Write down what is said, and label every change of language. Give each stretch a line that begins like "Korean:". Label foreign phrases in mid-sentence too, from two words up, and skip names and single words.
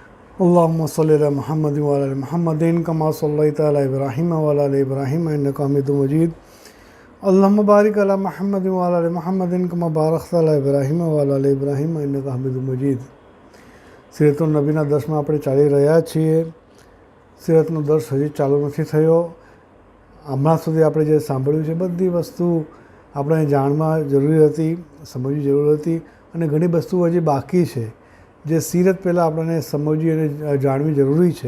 Arabic: اللهم صل على محمد وعلى آل محمد كما صليت على إبراهيم وعلى آل إبراهيم إنك حميد مجيد. اللهم بارك على محمد وعلى آل محمد كما باركت على إبراهيم وعلى آل إبراهيم إنك حميد مجيد. سيرة نبينا
Gujarati: દર્સમાં આપણે ચાલી રહ્યા છીએ। सीरतનો દર્સ હજી ચાલુ નથી થયો। હમણાં સુધી આપણે જે સાંભળ્યું છે બધી વસ્તુ આપણે જાણવા જરૂરી હતી, સમજવી જરૂર હતી અને ઘણી વસ્તુ હજી બાકી છે જે સીરત પહેલાં આપણને સમજવી અને જાણવી જરૂરી છે।